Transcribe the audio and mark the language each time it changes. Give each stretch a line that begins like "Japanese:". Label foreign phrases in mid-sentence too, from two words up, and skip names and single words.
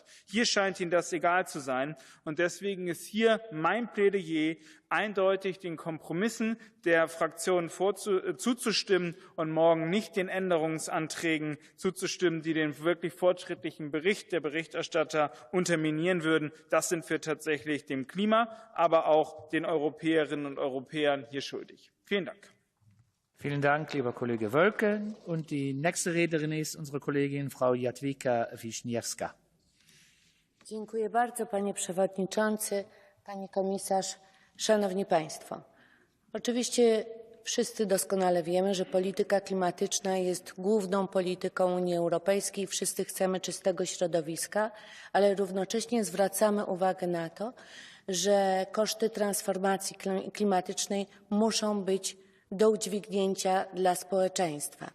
German: Hier scheint Ihnen das egal zu sein. Und deswegen ist hier mein Plädoyer, eindeutig den Kompromissen der Fraktionen zuzustimmen und morgen nicht den Änderungsanträgen zuzustimmen, die den wirklich fortschrittlichen Bericht der Berichterstatter unterminieren würden. Das sind wir tatsächlich dem Klima, aber auch den Europäerinnen und Europäern hier schuldig. Vielen Dank. Vielen Dank, lieber Kollege Wölken. Und die nächste Rednerin ist unsere Kollegin Frau Jadwiga Wiśniewska.
Polish: Dziękuję bardzo, panie przewodniczący. Pani komisarz, szanowni państwo. Oczywiście wszyscy doskonale wiemy, że polityka klimatyczna jest główną polityką Unii Europejskiej. Wszyscy chcemy czystego środowiska, ale równocześnie zwracamy uwagę na to, że koszty transformacji klimatycznej muszą być do udźwignięcia dla społeczeństwa.